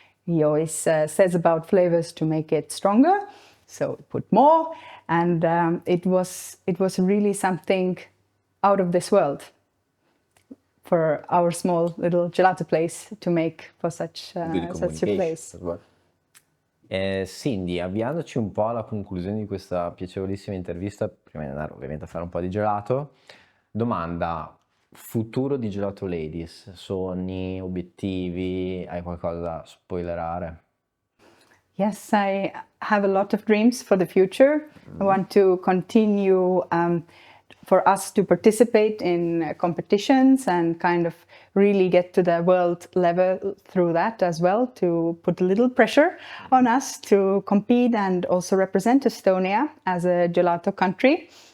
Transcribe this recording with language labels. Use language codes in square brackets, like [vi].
[en] He always says about flavors to make it stronger, so we put more. And it was really something out of this world for our small little gelato place to make for such a place. [it] Sindy, avviandoci un po' alla conclusione di questa piacevolissima intervista, prima di andare ovviamente a fare un po' di gelato, domanda: futuro di Gelato Ladies, sogni, obiettivi, hai qualcosa da spoilerare? [en] Yes, I have a lot of dreams for the future. I want to continue for us to participate in competitions and kind of really get to the world level through that as well, to put a little pressure on us to compete and also represent Estonia as a gelato country.